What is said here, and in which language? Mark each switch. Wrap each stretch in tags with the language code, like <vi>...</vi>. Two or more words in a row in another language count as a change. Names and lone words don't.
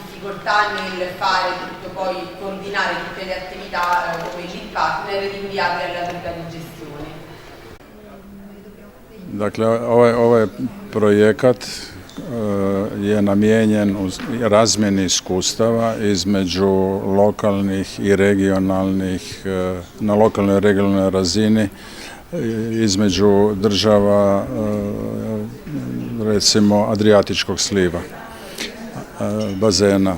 <it>difficoltà nel fare tutto, poi coordinare tutte le attività come</it> <en>lead partner</en> <it>rinviabili all'autorità di gestione.</it> <bs>Dakle, ovaj projekat je namijenjen u razmjeni iskustava između lokalnih i regionalnih, na lokalnoj i regionalnoj razini, između država recimo Adriatičkog sliva, bazena.</bs>